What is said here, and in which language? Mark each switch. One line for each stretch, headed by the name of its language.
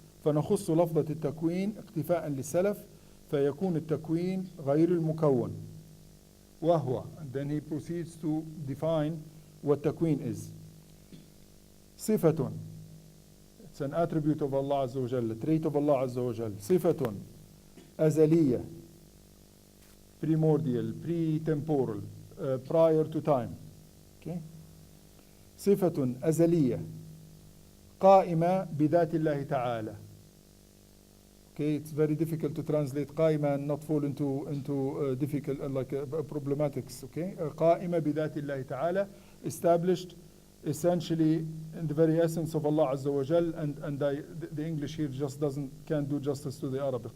Arabic: فنخص لفظة التكوين اقتفاء للسلف فيكون التكوين غير المكون. وهو,
English: and then he proceeds to define what تكوين is. صفة, it's an attribute of Allah Azza wa Jalla, a trait of Allah Azza wa Jalla.
Arabic: صفة أزلية,
English: primordial, pre-temporal, prior to time. Okay?
Arabic: صفة أزلية قائمة بذات الله تعالى.
English: Okay, it's very difficult to translate قائمة and not fall into difficult problematics. Okay,
Arabic: قائمة بذات الله تعالى,
English: established essentially in the very essence of Allah Azza wa Jal, and the English here just can't do justice to the Arabic.